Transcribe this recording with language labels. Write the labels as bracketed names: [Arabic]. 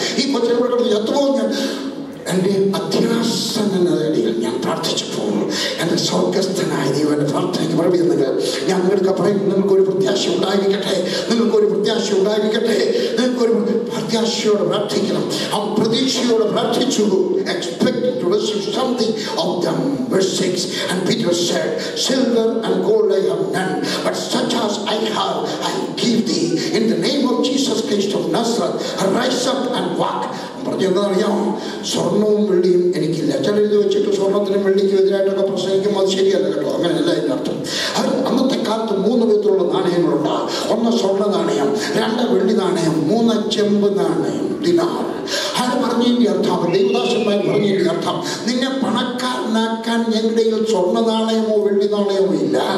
[Malayalam] ഈ കൊച്ചിനെ എത്തുമ്പോൾ ഞാൻ എൻ്റെ അത്യാസം എന്ന നിലയിൽ ഞാൻ പ്രാർത്ഥിച്ചപ്പോൾ എൻ്റെ സ്വർഗസ്ഥനായ ദൈവന്റെ പ്രാർത്ഥനയ്ക്ക് മറുപടി തന്നത്. ഞാൻ നിങ്ങൾക്ക് പറയും, നിങ്ങൾക്കൊരു പ്രത്യാശ ഉണ്ടായിരിക്കട്ടെ, നിങ്ങൾക്കൊരു പ്രത്യാശ ഉണ്ടായിരിക്കട്ടെ. നിങ്ങൾക്കൊരു പ്രത്യാശയോടെ പ്രാർത്ഥിക്കണം. അവൻ പ്രതീക്ഷയോടെ പ്രാർത്ഥിച്ചു. [English] Expecting to receive something of them. Verse 6, and Peter said, silver and gold I have none, but such as I have I give thee. In the name of Jesus Christ of Nazareth, rise up and walk. [Malayalam] പറഞ്ഞറിയാമോ? സ്വർണവും വെള്ളിയും എനിക്കില്ല. ചിലത് വെച്ചിട്ട് സ്വർണത്തിനും വെള്ളിക്കും എതിരായിട്ടൊക്കെ പ്രസംഗിക്കുമ്പോൾ അത് ശരിയല്ല കേട്ടോ. അങ്ങനെയല്ല അതിൻ്റെ അർത്ഥം. അന്നത്തെ കാലത്ത് 3 വിധത്തിലുള്ള നാണയങ്ങളുണ്ട്. 1 സ്വർണ്ണ നാണയം, 2 വെള്ളി നാണയം, 3 ചെമ്പ് നാണയം, ദിനാർ. അത് പറഞ്ഞതിൻ്റെ അർത്ഥം, ദൈവദാസന്മാർ പറഞ്ഞതിൻ്റെ അർത്ഥം, നിന്നെ പണക്കാരനാക്കാൻ ഞങ്ങളുടെ സ്വർണ്ണ നാണയമോ വെള്ളി നാണയമോ ഇല്ല.